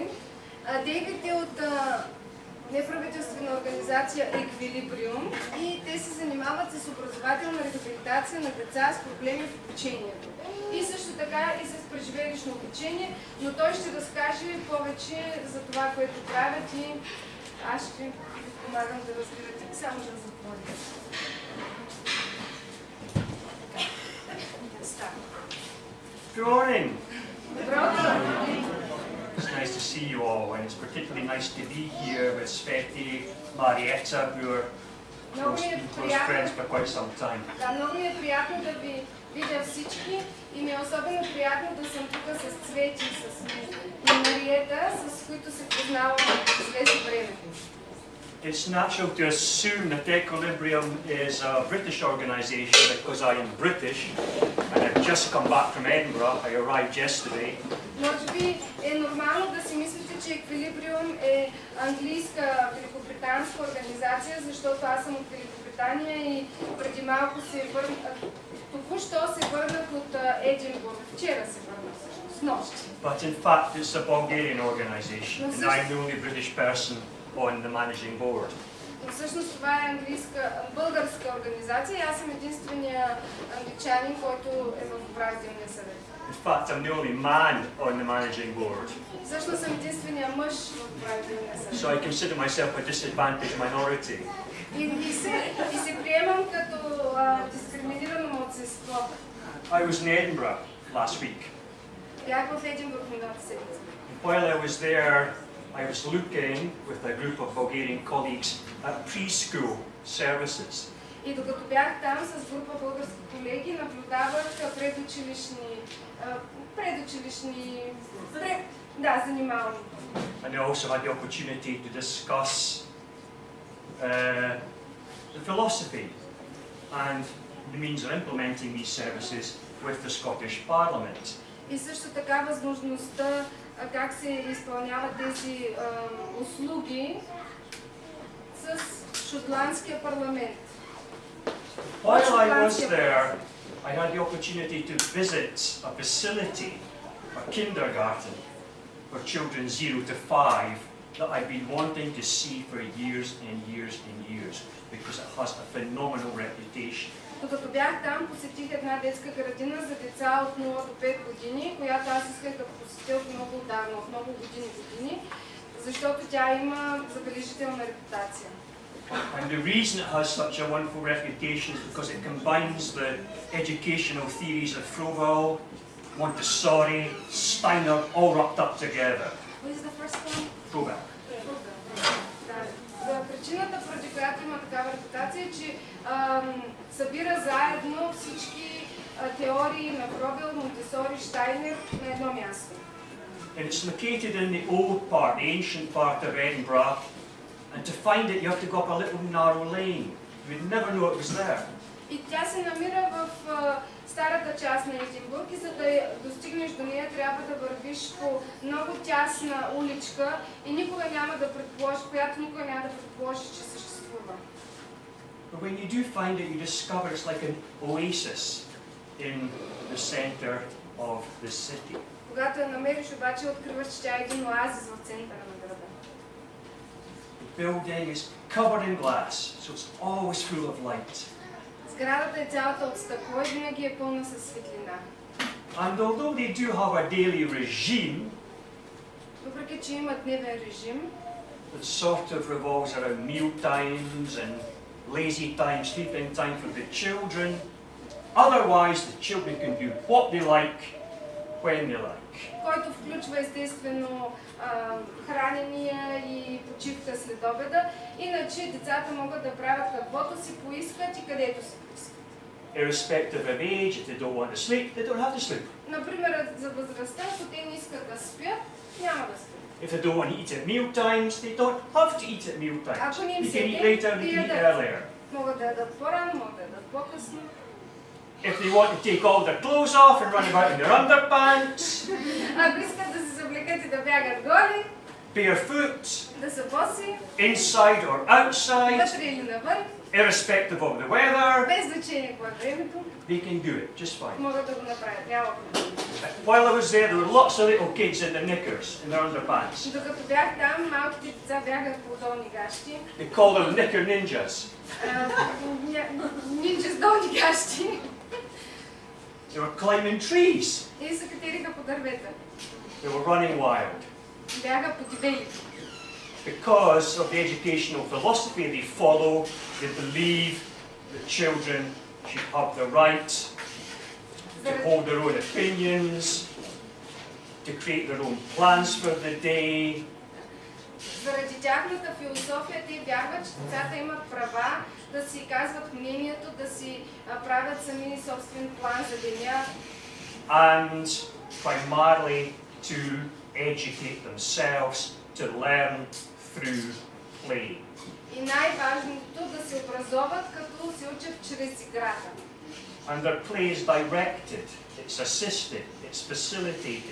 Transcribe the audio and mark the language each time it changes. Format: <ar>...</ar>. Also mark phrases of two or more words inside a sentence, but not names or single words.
<bg>Дейвид е от неправителствена организация Еквилибриум и те се занимават с образователна рехабилитация на деца с проблеми в обучението. И също така и с преживелищно обучение, но той ще разкаже повече за това, което правят и аз ще ви помагам да разбирате. Само да затворя.</bg> <en>Good morning.</en> <bg>Добро утро!</bg> <en>It's nice to see you all, and it's particularly nice to be here with Sveti, Marietta, who are close friends for quite some time.</en> <bg>Да, много ми е приятно да ви видя всички и ми е особено приятно да съм тук с Цвети, с Мариета, с които се познавам от известно време.</bg> <en>It's natural to assume that Equilibrium is a British organisation because I am British and I've just come back from Edinburgh. I arrived yesterday.</en> <bg>Може би е нормално да си мислите, че Еквилибриум е английска великобританска организация, защото аз съм от Великобритания и преди малко току-що се върнах от Единбург. Вчера се върнах всъщност, нощи.</bg> <en>But in fact it's a Bulgarian organisation and I'm the only British person on the managing board.</en> <bg>Но всъщност това е българска организация и аз съм единствения англичанин, който е в управителния съвет.</bg> <en>In fact, I'm the only man on the managing board.</en> <bg>Всъщност съм единствения мъж в управителния съвет.</bg> <en>So I consider myself a disadvantaged minority.</en> <bg>И се приемам като дискриминирано малцинство.</bg> <en>I was in Edinburgh last week.</en> <bg>Бях в Единбург миналата седмица.</bg> <en>While I was there, I was looking with a group of Bulgarian colleagues at preschool services.</en> <bg>И докато бях там с група български колеги, наблюдавах занимавания.</bg> <en>And I also had the opportunity to discuss the philosophy and the means of implementing these services with the Scottish Parliament.</en> <bg>И също така възможността как се изпълняват тези услуги с шотландския парламент.</bg> <en>While I was there, I had the opportunity to visit a facility, a kindergarten, for children 0 to 5 that I've been wanting to see for years and years and years because it has a phenomenal reputation.</en> <bg>Докато бях там, посетих една детска градина за деца от 0 до 5 години, която аз исках да посетя от много отдавна, от много години, защото тя има забележителна репутация.</bg> <en>And the reason it has such a wonderful reputation is because it combines the educational theories of Froebel, Montessori, Steiner, all wrapped up together. What is the first one? Froebel.</en> <bg>Причината, поради която има такава репутация, е, че събира заедно всички теории на Фробел, Монтесори, Штайнер на едно място.</bg> <en>And it's located in the old part, the ancient part of Edinburgh, and to find it you have to go up a little narrow lane. You would never know it was there.</en> <bg>И тя се намира в старата част на Единбург и за да достигнеш до нея трябва да вървиш по много тясна уличка и никога няма да предположиш, която никога няма да предположиш, че съществува.</bg> <en>But when you do find it, you discover it's like an oasis in the center of the city.</en> <bg>Когато я намериш, обаче откриваш, че тя е един оазис в центъра на града.</bg> <en>The building is covered in glass, so it's always full of light.</en> <bg>Сградата е цялата от стъкло и винаги е пълна със светлина.</bg> <en>And although they do have a daily regime,</en> <bg>въпреки че имат дневен режим,</bg> <en>that sort of revolves around meal times and lazy time, sleeping time for the children, otherwise the children can do what they like, when they like.</en> <bg>който включва естествено хранения и почивка след обеда. Иначе децата могат да правят каквото си поискат и където си поискат.</bg> <en>Irrespective of age, if they don't want to sleep, they don't have to sleep.</en> <bg>Например, за възрастта, ако те не искат да спят, няма да спят.</bg> <en>If they don't want to eat at meal times, they don't have to eat at meal times.</en> <bg>Ако не им</bg> <en>They</en> <bg>се</bg> <en>can eat later, they can eat earlier.</en> <bg>Могат да ядат по-рано, могат да ядат по-късно.</bg> <en>If they want to take all their clothes off and run about in their underpants,</en> <bg>Ако искат да се съблекат и да бягат голи,</bg> <en>barefoot,</en> <bg>да са боси,</bg> <en>inside or outside,</en> <bg>вътре или навън,</bg> <en>irrespective of the weather,</en> <bg>без значение какво е времето,</bg> <en>they can do it just fine.</en> <bg>могат да го направят. Няма проблем.</bg> <en>While I was there, there were lots of little kids in their knickers, in their underpants.</en> <bg>Докато бях там, малките деца бягаха по долни гащи.</bg> <en>They call them knicker ninjas.</en> <bg>Нинджа с долни гащи.</bg> <en>They were climbing trees.</en> <bg>И се катериха по дървета.</bg> <en>They were running wild.</en> <bg>Бяха по дивели.</bg> <en>Because of the educational philosophy they follow, they believe that children should have the right to hold their own opinions, to create their own plans for the day.</en> <bg>Заради тяхната философия те вярват, че децата имат права да си казват мнението, да си правят сами собствен план за деня.</bg> <en>And primarily to educate themselves, to learn through play.</en> <bg>И най-важното да се образоват, като се учат чрез играта.</bg> <en>And their play is directed, it's assisted, it's facilitated.</en>